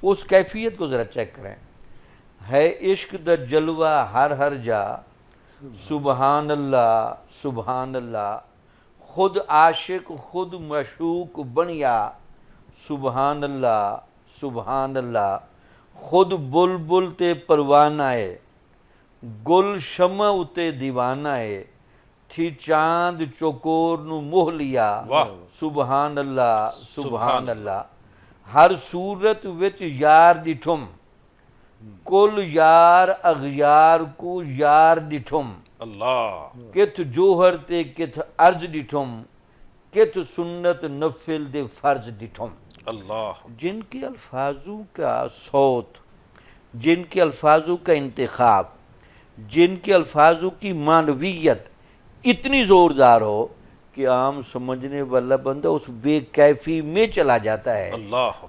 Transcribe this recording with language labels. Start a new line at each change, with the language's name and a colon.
Urdu: اس کیفیت کو ذرا چیک کریں۔
Saraiki: ہے عشق دا جلوہ ہر جا، سبحان اللہ سبحان اللہ، خود عاشق خود مشوق بنیا، سبحان اللہ سبحان اللہ، خود بلبل تے پروانہ ہے، گل شمع اتے دیوانہ ہے، تھی چاند چوکور نو موہ لیا، واہ، سبحان اللہ سبحان اللہ، ہر صورت وچ یار ڈٹھم، کل یار اغیار کو یار ڈٹھم، اللہ، کت جوہر تے کت عرض ڈٹھم، کت سنت نفل دے فرض ڈٹھم۔ اللہ،
Urdu: جن کے الفاظوں کا صوت، جن کے الفاظوں کا انتخاب، جن کے الفاظوں کی معنویت اتنی زوردار ہو کہ عام سمجھنے والا بندہ اس بے کیفی میں چلا جاتا ہے۔ اللہ،